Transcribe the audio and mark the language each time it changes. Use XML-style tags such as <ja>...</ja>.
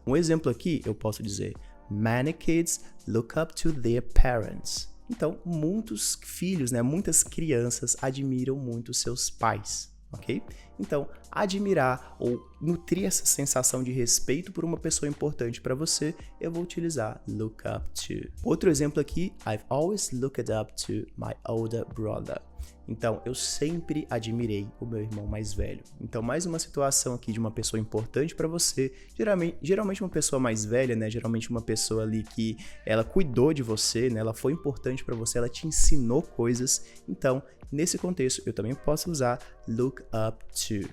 <pt>Um exemplo aqui, eu posso dizer,</pt> <en>many kids look up to their parents.</en> <pt>Então, muitos filhos, né, muitas crianças admiram muito seus pais, ok? Então, admirar ou nutrir essa sensação de respeito por uma pessoa importante para você, eu vou utilizar look up to. Outro exemplo aqui,</pt> <en>I've always looked up to my older brother.</en> <pt>Então, eu sempre admirei o meu irmão mais velho. Então, mais uma situação aqui de uma pessoa importante para você. Geralmente uma pessoa mais velha, né? Geralmente uma pessoa ali que ela cuidou de você, né? Ela foi importante para você, ela te ensinou coisas. Então, nesse contexto, eu também posso usar look up to.</pt>